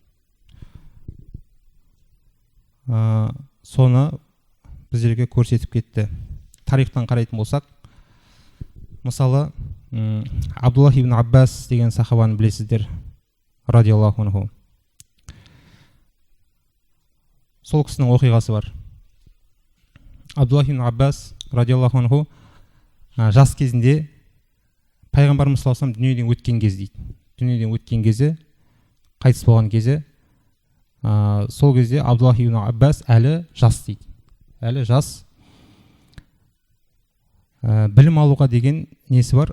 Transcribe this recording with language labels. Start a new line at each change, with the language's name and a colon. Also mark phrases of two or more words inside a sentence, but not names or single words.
Kazakh: Соны біздерге көрсетіп кетті. Тарихтан қарайтын болсақ, мысалы, Абдуллах ибн Аббас деген сахабаны білесіздер,
Arabic: رضي الله عنه.
Kazakh: Сол кісінің оқиғасы бар. Абдуллах ибн Аббас
Arabic: رضي الله عنه
Kazakh: жас кезінде пайғамбарымыз
Arabic: صلى الله عليه وسلم
Kazakh: дүниеден өткен кез дейді. Дүниеден өткен кезі, қайтыс болған кезі, сол кезде Абдуллах ибн Аббас әлі жас дейді. Әлі жас. Білім алуға деген несі бар?